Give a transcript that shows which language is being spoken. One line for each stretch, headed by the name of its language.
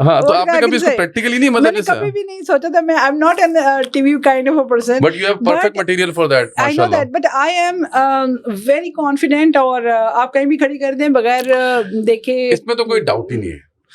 Urdu: ہاں, تو آپ نے کبھی اس کو پریکٹیکلی نہیں, مطلب میں نے کبھی بھی نہیں سوچا تھا.
English: I'm not an TV kind of a person. But you have perfect material for that. I know that, but I am very confident.
Urdu: اور آپ کہیں بھی کھڑی کر دیں بغیر دیکھے, اس میں تو کوئی ڈاؤٹ ہی نہیں ہے.